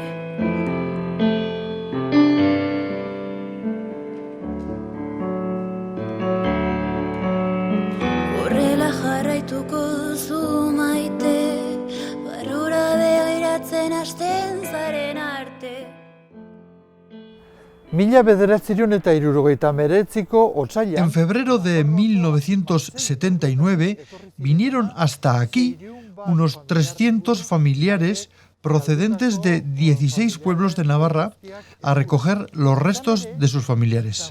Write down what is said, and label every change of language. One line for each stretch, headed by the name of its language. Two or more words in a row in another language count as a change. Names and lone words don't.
Basque: Horrela jarraituko duzu maite, barrura begiratzen hasten zaren arte.
Spanish: En febrero de 1979 vinieron hasta aquí unos 300 familiares procedentes de 16 pueblos de Navarra a recoger los restos de sus familiares.